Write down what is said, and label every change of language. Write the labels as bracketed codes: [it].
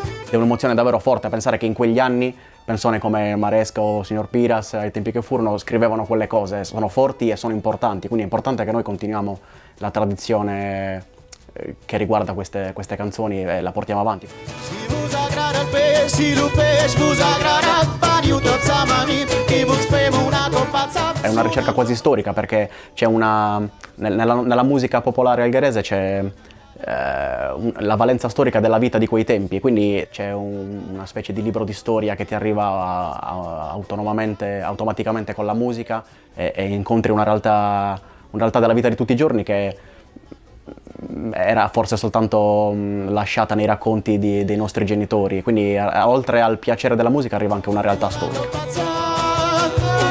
[it] È un'emozione davvero forte pensare che in quegli anni persone come Maresca o Signor Piras, ai tempi che furono, scrivevano quelle cose, sono forti e sono importanti, quindi è importante che noi continuiamo la tradizione che riguarda queste canzoni e la portiamo avanti. [ca] Si vos agrada el peix, si el peix vos agrada, veniu tots amb mi, que vos fem una copazza. [it] È una ricerca quasi storica perché c'è nella musica popolare algherese c'è la valenza storica della vita di quei tempi, quindi c'è una specie di libro di storia che ti arriva automaticamente con la musica e incontri una realtà della vita di tutti i giorni che era forse soltanto lasciata nei racconti dei nostri genitori, quindi oltre al piacere della musica arriva anche una realtà storica.